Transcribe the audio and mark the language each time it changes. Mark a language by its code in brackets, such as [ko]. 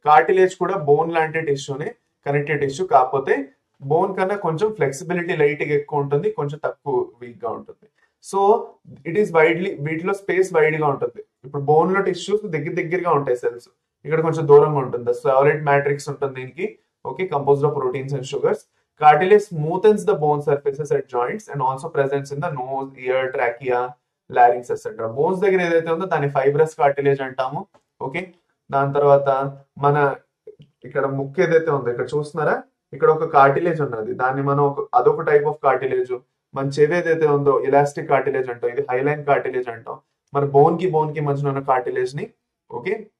[te] Cartilage కూడా bone లాంటి టిష్యూనే, connective tissue. కాకపోతే బోన్ కన్నా కొంచెం ఫ్లెక్సిబిలిటీ లైట్ గా ఎక్కువ ఉంటుంది, కొంచెం తక్కువ వీక్ గా ఉంటుంది. [en] so it is [te] వీటిలో స్పేస్ వైడ్ గా ఉంటుంది. ఇప్పుడు బోన్ లో టిష్యూస్ దగ్గరగా ఉంటాయి సెల్స్, ఇక్కడ కొంచెం దూరంగా ఉంటుంది. సాలిడ్ మ్యాట్రిక్స్ ఉంటుంది దీనికి, okay, [en] Composed of proteins and sugars. Cartilage smoothens the bone surfaces at joints and also presents in the nose, ear, trachea, larynx, etc. [te] Bones దగ్గర ఏదైతే ఉందో దాన్ని ఫైబ్రస్ కార్టిలేజ్ అంటాము. ఓకే, దాని తర్వాత మన ఇక్కడ ముక్కు ఏదైతే ఉందో, ఇక్కడ చూస్తున్నారా, ఇక్కడ ఒక కార్టిలేజ్ ఉన్నది, దాన్ని మనం అదొక టైప్ ఆఫ్ కార్టిలేజ్. మన చెవి ఏదైతే ఉందో ఇలాస్టిక్ కార్టిలేజ్ అంటాం, ఇది హైలైన్ కార్టిలేజ్ అంటాం. మన బోన్ కి మధ్యలో ఉన్న కార్టిలేజ్ ని, ఓకే,